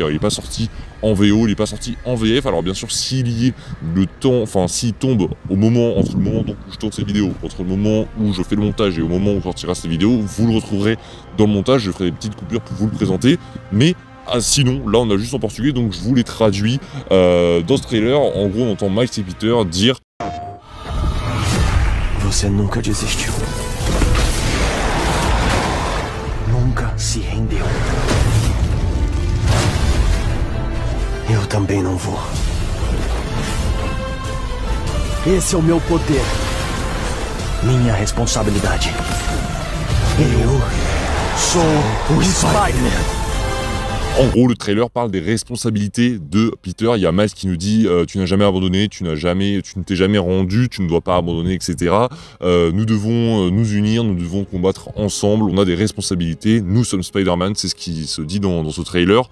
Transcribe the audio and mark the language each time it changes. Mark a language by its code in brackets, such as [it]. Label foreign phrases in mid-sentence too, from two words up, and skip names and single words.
[fr] Il n'est pas sorti en VO, il n'est pas sorti en VF, alors bien sûr s'il y est le temps, enfin s'il tombe au moment, entre le moment donc, où je tourne cette vidéo, entre le moment où je fais le montage et au moment où sortira cette vidéo, vous le retrouverez dans le montage, je ferai des petites coupures pour vous le présenter, mais sinon, là on a juste en portugais, donc je vous l'ai traduit dans ce trailer. En gros, on entend Miles et Peter dire [pt] Você nunca desistiu. Nunca se rendeu. Eu também não vou. Esse é o meu poder. Minha responsabilidade. Eu sou o Spider-Man. [fr] En gros, le trailer parle des responsabilités de Peter. Il y a Miles qui nous dit tu n'as jamais abandonné, tu ne t'es jamais rendu, tu ne dois pas abandonner, etc. Nous devons nous unir, nous devons combattre ensemble, on a des responsabilités, nous sommes Spider-Man, c'est ce qui se dit dans ce trailer.